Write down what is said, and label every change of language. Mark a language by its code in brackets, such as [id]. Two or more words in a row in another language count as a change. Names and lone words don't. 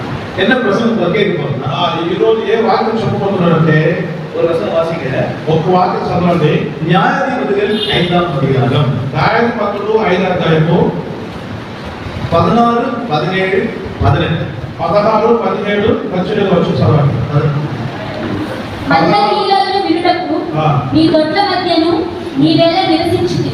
[ta] என்ன பிரசங்க கேட்கணும். [te] ఈరోజు ఏ వాక్యం చెప్పుకుంటున్నారంటే [ta] ஒரு வசனம் வாசிங்க. [te] ఒక వాక్యం చదవండి. న్యాయాధిపతులు 5వ అధ్యాయం. న్యాయాధిపతులు 5వ అధ్యాయము 16, 17, 18. 16, 17, 18 వచ్చి చదవండి. మందలీలను వినుటకు నీ దొడ్ల మధ్యను నీవేళ నివసించింది.